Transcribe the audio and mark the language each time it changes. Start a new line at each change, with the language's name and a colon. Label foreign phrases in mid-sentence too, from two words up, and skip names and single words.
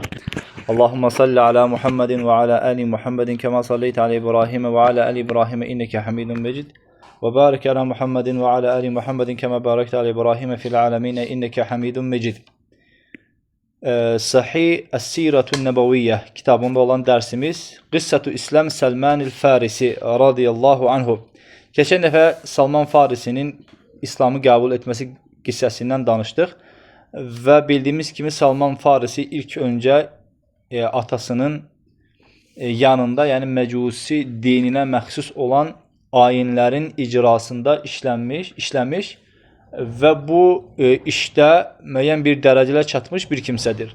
Arabic: اللهم صل على محمد وعلى آل محمد كما صليت على إبراهيم وعلى آل إبراهيم إنك حميد مجيد. وبارك على محمد وعلى آل محمد كما باركت على إبراهيم في العالمين إنك حميد مجيد.
Turkish: Sahih Es-Siretun Nebeviyye kitabında olan dersimiz Kıssatu İslam Selman-ül Farisi
Arabic: رضي الله عنه.
Azerbaijani: Keçən dəfə Salman Farisinin İslamı qəbul etməsi qissəsindən danışdıq və bildiyimiz kimi Salman Farisi ilk öncə atasının yanında, yəni Məcusi dininə məxsus olan ayinlərin icrasında işləmiş və bu işdə müəyyən bir dərəcələ çatmış bir kimsədir.